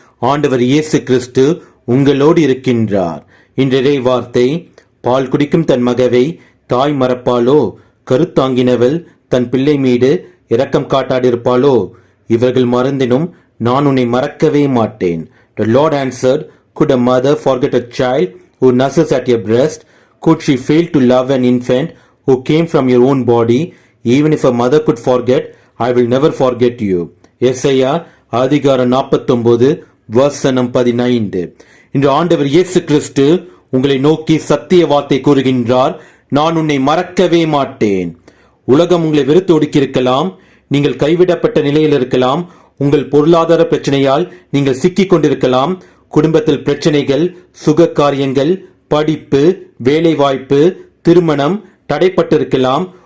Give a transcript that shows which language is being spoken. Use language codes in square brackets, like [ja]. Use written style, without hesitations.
[ta] ஆண்டவர் இயேசு கிறிஸ்து உங்களோடு இருக்கின்றார். இன்றைய வார்த்தை, பால் குடிக்கும் தன் மகவை தாய் மறப்பாளோ? கருத்தாங்கினவள் தன் பிள்ளை மீது இரக்கம் காட்டாதிருப்பாளோ? இவர்கள் மறந்தினும் நான் உன்னை மறக்கவே மாட்டேன். [en] The Lord answered, could a mother forget a child who nurses at your breast? Could she fail to love an infant who came from your own body? Even if a mother could forget, I will never forget you. [ta] Isaiah அதிகாரம் 49 வசனம் 15. இன்று ஆண்டவர் இயேசு கிறிஸ்து உங்களை நோக்கி சத்திய வார்த்தை கூறுகின்றார். நான் உன்னை மறக்கவே மாட்டேன். உலகம் உங்களை வெறுத்து ஒடுக்கியிருக்கலாம், நீங்கள் கைவிடப்பட்ட நிலையில் இருக்கலாம், உங்கள் பொருளாதார பிரச்சனையால் நீங்கள் சிக்கிக் கொண்டிருக்கலாம், குடும்பத்தில் பிரச்சனைகள், சுக காரியங்கள், படிப்பு, வேலை வாய்ப்பு, திருமணம் தடைப்பட்டிருக்கலாம்.